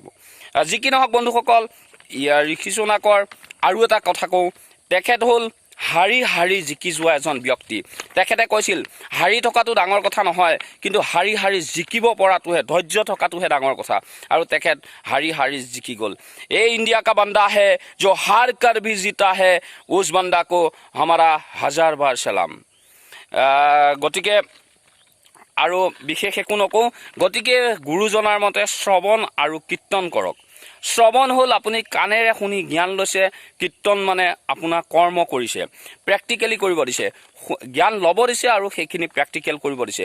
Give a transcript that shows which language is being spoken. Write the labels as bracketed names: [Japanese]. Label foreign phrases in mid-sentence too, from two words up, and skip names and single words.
[Assamese] যি কি নহওক বন্ধুসকল, ঋষি সুনাকৰ আৰু এটা কথা কওঁ, তেখেত হ'ল হাৰি জিকি যোৱা এজন ব্যক্তি। তেখেতে কৈছিল, হাৰি থকাটো ডাঙৰ কথা নহয়, কিন্তু হাৰি জিকিব পৰাটোহে, ধৈৰ্য থকাটোহে ডাঙৰ কথা। আৰু তেখেত হাৰি জিকি গ'ল। [Hindi] ये इंडिया का बंदा है जो हार कर भी जीता है, उस बंदा को हमारा 1000 बार सलाम। [Assamese] গতিকে আৰু বিশেষ একো নকওঁ। গতিকে গুৰুজনাৰ মতে শ্ৰৱণ আৰু কীৰ্তন কৰক। শ্ৰৱণ হ'ল আপুনি কাণেৰে শুনি জ্ঞান লৈছে, কীৰ্তন মানে আপোনাৰ কৰ্ম কৰিছে, প্ৰেক্টিকেলি কৰিব দিছে, জ্ঞান ল'ব দিছে, আৰু সেইখিনি প্ৰেক্টিকেল কৰিব দিছে।